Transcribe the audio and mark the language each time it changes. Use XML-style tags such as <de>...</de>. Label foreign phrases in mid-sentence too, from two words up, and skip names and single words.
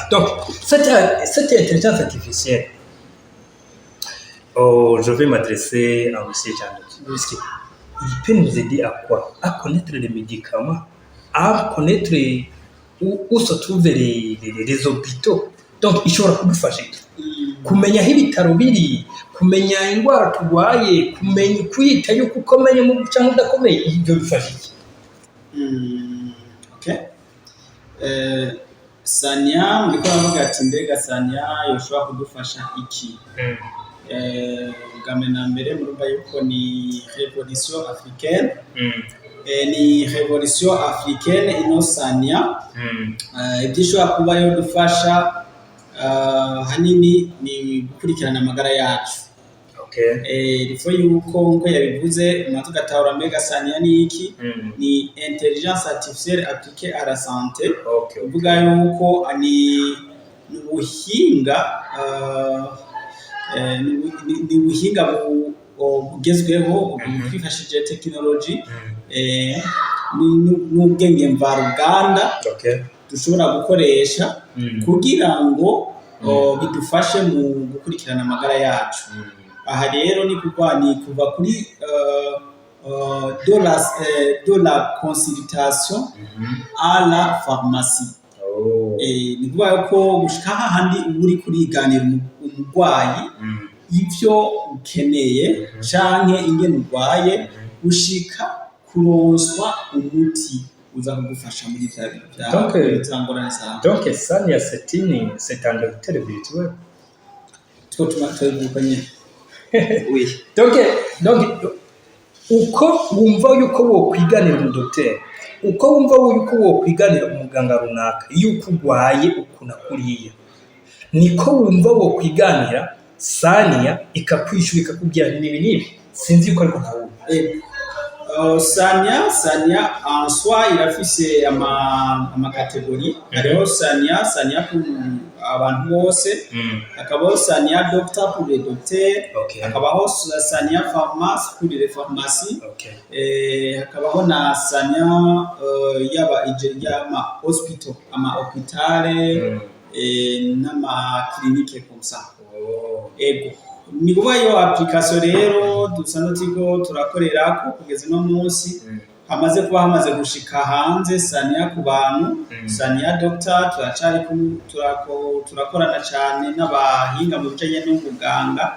<fr>Donc, cette intelligence artificielle, je vais m'adresser à M. Jean-Luc. Il peut nous aider à quoi? À connaître les médicaments, à connaître où se trouvent les hôpitaux. Donc,</fr> <rn>ishobora kudufasha kumenya aho ibitaro biri, kumenya indwara turwaye, kumenya kwita yuko ukomeye mu cyangwa udakomeye, ibyo bifasha iki? Sanya muriko baravuga ati mbega Sanya yoshobora kudufasha iki? Bwa mbere murumva yuko ni</rn> <fr>Revolution africaine.</fr> <rn>Ni</rn> <fr>Revolution africaine</fr> <rn>ino Sanya. Ibyo ishobora kuba yodufasha hanini ni gukurikirana amagara yacu. Rifo yuko nko yabivuze tugatahura mbega Sanya ni iki? Ni</rn> <fr>intelligence artificielle appliquée à la santé.</fr> <rn>Uvuga yuko ni ubuhinga bugezweho bwifashishije tekinoloji n'ubwenge mvaruganda dushobora gukoresha kugira ngo bidufashe mu gukurikirana amagara yacu. Aha rero ni kuva kuri</rn> <fr>de la consultation à la pharmacie.</fr> <rn>Ni kuvuga ko gushika hahandi uri kuriganira umurwayi ivyo ukeneye canke ingene urwaye gushika kuronswa umuti uza kugufasha muri vya bitangorane sana.</rn> <fr>Donc Sanya c'est un docteur virtuel. Oui.</fr> <rn>Donc uko wumva yuko wokwiganira umudokiteri, uko wumva yuko wokwiganira umuganga runaka yuko urwaye ukuna kuriya, niko wumva wokwiganira Sanya ikakwishura ikakubwira n'ibi sinzi yuko ariko ntawe. Sanya en soi irafise ama catégorie. Hariho Sanya pour abantu bose, hakabaho Sanya</rn> <fr>docteur pour les docteurs,</fr> <rn>hakabaho Sanya</rn> <fr>pharmacie pour les pharmacies,</fr> <rn>hakabaho na Sanya yama hospital, ama hôpital n'ama clinique</rn> <fr>comme ça.</fr> <rn>Ego ni kuba yo application rero dusanzwe tigo turakorera ko kugeza no munsi hamaze gushika hanze Sanya ku bantu. Sanya doctor turacari turakorana cyane n'abahinga mu bijanye n'ubuganga.</rn>